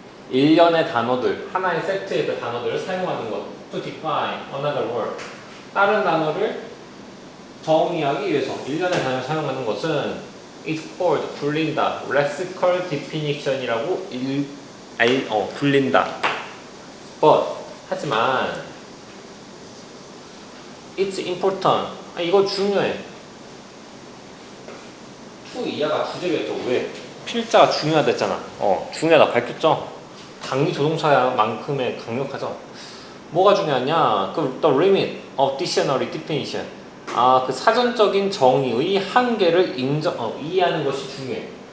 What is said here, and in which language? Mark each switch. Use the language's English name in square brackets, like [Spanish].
[Korean] 일련의 단어들, 하나의 세트의 그 단어들을 사용하는 것. [English] To define another word. [Korean] 다른 단어를 정의하기 위해서 일련의 단어를 사용하는 것은 [English] is called, [Korean] 불린다. lexical definition이라고 불린다. [English] But, [Korean] 하지만 [English] it's important. [Korean] 이거 중요해. to 이하가 부재겠죠. 왜? 필자가 중요하다 했잖아. 중요하다 밝혔죠? 당위 조동사만큼의 강력하죠. 뭐가 중요하냐? 그 [English] the limit of dictionary definition. [Korean] 그 사전적인 정의의 한계를 이해하는 것이 중요해.